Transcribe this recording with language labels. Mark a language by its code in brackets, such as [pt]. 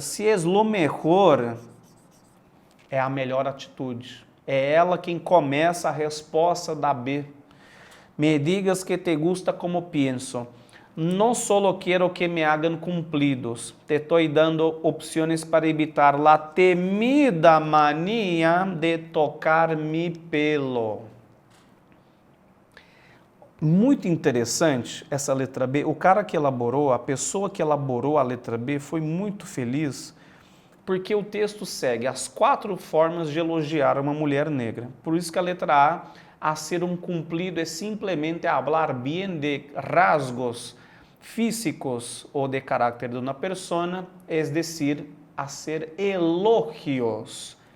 [es] Se es lo mejor, [pt] é a melhor atitude. É ela quem começa a resposta da B. [es] Me digas que te gusta como pienso. No solo quiero que me hagan cumplidos, te estoy dando opciones para evitar la temida manía de tocar mi pelo. [pt] Muito interessante essa letra B. O cara que elaborou, a pessoa que elaborou a letra B foi muito feliz porque o texto segue as 4 formas de elogiar uma mulher negra. Por isso que a letra A ser um cumplido é simplesmente [es] hablar bien de rasgos físicos [pt] ou de carácter de uma persona, [es] es decir, hacer elogios.